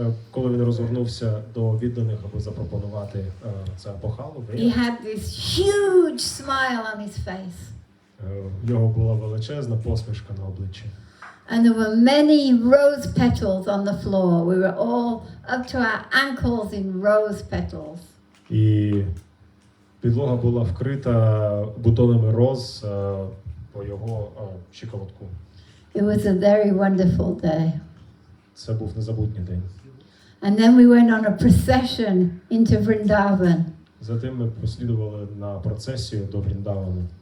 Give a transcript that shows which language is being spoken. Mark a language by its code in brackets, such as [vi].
[uk] Коли він розвернувся до відданих, аби запропонувати це апохалу, [en] He had this huge smile on his face. [uk] в нього була величезна посмішка на обличчі. [en] And there were many rose petals on the floor. We were all up to our ankles in rose petals. [uk] І підлога була вкрита бутонами роз по його щиколотку. [en] It was a very wonderful day. [uk] Це був незабутній день. [en] And then we went on a procession into Vrindavan [uk] Затим ми послідували на процесію до Вріндавану.